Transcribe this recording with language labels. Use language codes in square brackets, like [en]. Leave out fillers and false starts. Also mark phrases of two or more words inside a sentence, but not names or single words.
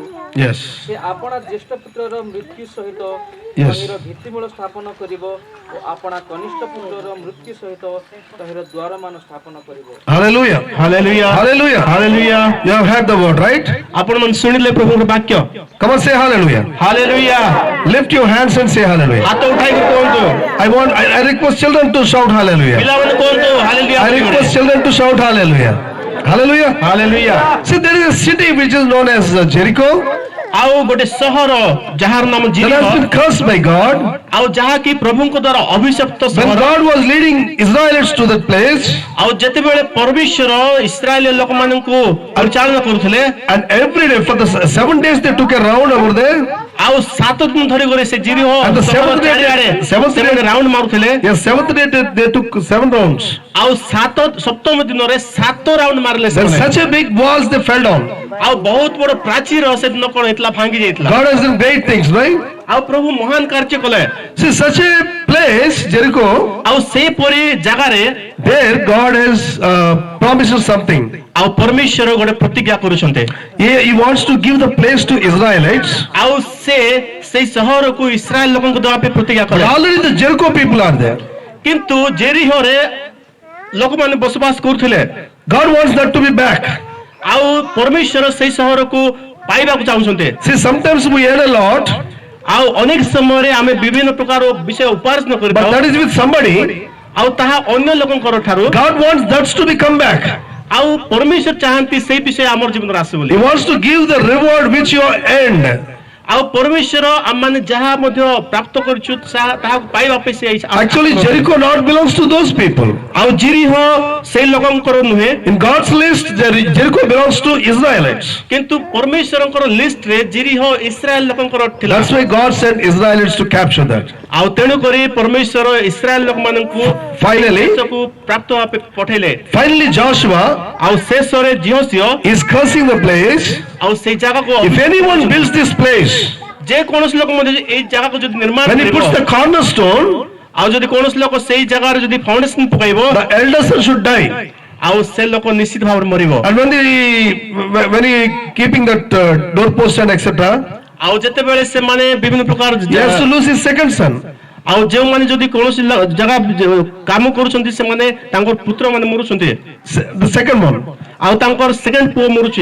[en] Yes. [or] ସେ ଆପଣା ଜ୍ୟେଷ୍ଠ ପୁତ୍ରର ମୃତ୍ୟୁ ସହିତ [en] Yes. [or] ତହିଁର ଭିତ୍ତିମୂଳ ସ୍ଥାପନ କରିବ ଓ ଆପଣା କନିଷ୍ଠ ପୁତ୍ରର ମୃତ୍ୟୁ ସହିତ ତହିଁର ଦ୍ୱାରମାନ ସ୍ଥାପନ କରିବ। [en] Hallelujah. [or] ହାଲେଲୁୟା [en] Hallelujah. [or] ହାଲେଲୁୟା। [en] You have heard the word, right? [or] ଆପଣ ମାନେ ଶୁଣିଲେ ପ୍ରଭୁଙ୍କ ବାକ୍ୟ। [en] Come on, say hallelujah. [or] ହାଲେଲୁୟା। [en] Lift your hands and say hallelujah. [or] ହାତ ଉଠାଇକି କୁହନ୍ତୁ। [en] I request children to shout hallelujah. ପିଲାମାନେ କୁହନ୍ତୁ ହାଲେଲୁୟା। I request children to shout hallelujah. Hallelujah. [or] ହାଲେଲୁୟା। [en] See, there is a city which is known as Jericho [or] ଆଉ ଗୋଟେ ସହର ଯାହାର ନାମ [en] that [or] ଜିରିହ [en] has been cursed by God. [or] ଆଉ ଯାହାକି ପ୍ରଭୁଙ୍କ ଦ୍ୱାରା ଅଭିଶପ୍ତ [en] When [or] ସହର। [en] God was leading Israelites to that place, [or] ଆଉ ଯେତେବେଳେ ପରମେଶ୍ୱର ଇସ୍ରାଏଲ ଲୋକମାନଙ୍କୁ ପରିଚାଳନା କରୁଥିଲେ [en] and every day for the 7 days they took a round over there. [or] ଆଉ 7 ଦିନ ଧରି କରି ସେ ଜିରିହ [en] And the [or] ସହର [en] seventh day- [or] ଚାରିଆଡେ [en] seventh day- [or] ସେମାନେ ରାଉଣ୍ଡ ମାରୁଥିଲେ। [en] Yes, 7th day they took 7 rounds. [or] ଆଉ ସପ୍ତମ ଦିନରେ 7 ରାଉଣ୍ଡ ମାରିଲେ [en] There's [or] ସେମାନେ। [en] such a big walls they fell down. [or] ଆଉ ବହୁତ ବଡ ପ୍ରାଚୀର ସେଦିନ କଣ ହେଇଥିଲା ଭାଙ୍ଗି ଯାଇଥିଲା। [en] God has done great things, right? [or] ଆଉ ପ୍ରଭୁ ମହାନ କାର୍ଯ୍ୟ କଲେ। [en] See, such a place, Jericho, [or] ଆଉ ସେପରି ଜାଗାରେ [en] there God has promised us something. [or] ଆଉ ପରମେଶ୍ୱର ଗୋଟେ ପ୍ରତିଜ୍ଞା କରୁଛନ୍ତି। [en] He wants to give the place to Israelites. [or] ଆଉ ସେ ସେଇ ସହରକୁ ଇସ୍ରାଏଲ ଲୋକଙ୍କୁ ଦେବା ପାଇଁ ପ୍ରତିଜ୍ଞା [en] But [or] କଲେ। [en] already the Jericho people are there. [or] କିନ୍ତୁ ଜେରିହରେ ଲୋକମାନେ ବସବାସ କରୁଥିଲେ। [en] God wants that to be back. [or] ଆଉ ପରମେଶ୍ୱର ସେଇ ସହରକୁ ପାଇବାକୁ ଚାହୁଁଛନ୍ତି। [en] See, sometimes we earn a lot, [or] ଆଉ ଅନେକ ସମୟରେ ଆମେ ବିଭିନ୍ନ ପ୍ରକାର ବିଷୟ ଉପାର୍ଜନ [en] but [or] କରିଥାଉ। [en] that is with somebody. [or] ଆଉ ତାହା ଅନ୍ୟ ଲୋକଙ୍କର ଠାରୁ [en] God wants that to be come back. [or] ଆଉ ପରମେଶ୍ୱର ଚାହାନ୍ତି ସେଇ ବିଷୟ ଆମର ଜୀବନରେ ଆସେ ବୋଲି। [en] He wants to give the reward which you earned. [or] ଆଉ ପରମେଶ୍ୱର ଆମମାନେ ଯାହା ମଧ୍ୟ ପ୍ରାପ୍ତ କରିଛୁ ତାହାକୁ ପାଇବା ପାଇଁ ସେ [en] Actually, Jericho not belongs to those people. [or] ଆଉ ଜିରିହ ସେଇ ଲୋକଙ୍କର ନୁହେଁ [en] In God's list, Jericho belongs to Israelites. [or] କିନ୍ତୁ ପରମେଶ୍ୱରଙ୍କର ଲିଷ୍ଟରେ ଜିରିହ ଇସ୍ରାଏଲ ଲୋକଙ୍କର ଥିଲା। [en] That's why God sent Israelites to capture that. [or] ଆଉ ତେଣୁ କରି ପରମେଶ୍ୱର ଇସ୍ରାଏଲ ଲୋକମାନଙ୍କୁ [en] Finally, [or] ଦେଶକୁ ପ୍ରାପ୍ତ ହେବା ପାଇଁ ପଠେଇଲେ। [en] finally Joshua [or] ଆଉ ଶେଷରେ ଜିହୋଶୁଆ [en] is cursing the place. [or] ଆଉ ସେଇ ଜାଗାକୁ [en] If anyone builds this place, [or] ଯେ କୌଣସି ଲୋକ ମଧ୍ୟ ଏଇ ଜାଗାକୁ ଯଦି ନିର୍ମାଣ [en] when he [or] କରିବ [en] puts the cornerstone, [or] ଆଉ ଯଦି କୌଣସି ଲୋକ ସେଇ ଜାଗାରେ ଯଦି ଫାଉଣ୍ଡେସନ ପକାଇବ [en] the elder son should die. [or] ଆଉ ସେ ଲୋକ ନିଶ୍ଚିତ ଭାବରେ ମରିବ। [en] And when he keeping that doorpost and etc., [or] ଆଉ ଯେତେବେଳେ ସେମାନେ ବିଭିନ୍ନ ପ୍ରକାର [en] he has to lose his second son. [or] ଆଉ ଯେଉଁମାନେ ଯଦି କୌଣସି ଜାଗା କାମ କରୁଛନ୍ତି ସେମାନେ ତାଙ୍କର ପୁତ୍ର ମାନେ ମରୁଛନ୍ତି। [en] The second one. [or] ଆଉ ତାଙ୍କର ସେକେଣ୍ଡ ପୁଅ ମରୁଛି।